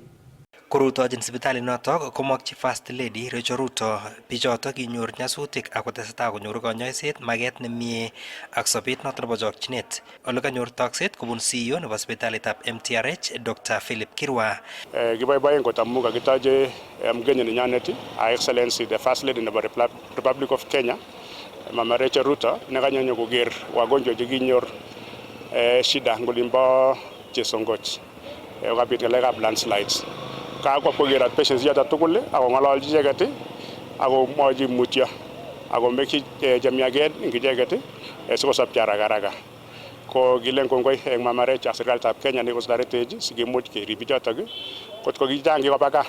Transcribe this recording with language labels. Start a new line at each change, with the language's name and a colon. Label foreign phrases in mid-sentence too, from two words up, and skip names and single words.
Kalenjin: Korutochin sipitali notok komokchi First Lady Rachel Ruto bichotok kinyor nyasutik ak kotesetai konyoru kanyoiset maket nemie ak sobet notok nebo chokchinet. Ole kanyor tokset kubun CEO nebo sipitalitab MTRH Dr. Philip Kirwa. Kiboiboen kot amu kakitoche mgeni nenyonet
English: Her Excellency the First Lady
Kalenjin: nebo Republic of Kenya Mama Rachel Ruto nekanyonyo koker wagonjwa chekinyor shida ngolimbo Chesongoch. Kabit ngalekab landslides. Kakwa kokerat patients yoto tugul ako ng'ololji icheket ako mwochi mutyo ako mekyi chemiaket eng icheket sikosopcho haraka. Ko kilen kongoi eng Mama Rachel ak serikalitab Kenya nekikotoretech sikimuch kerib bichotok kotko kichang'i koba gaa.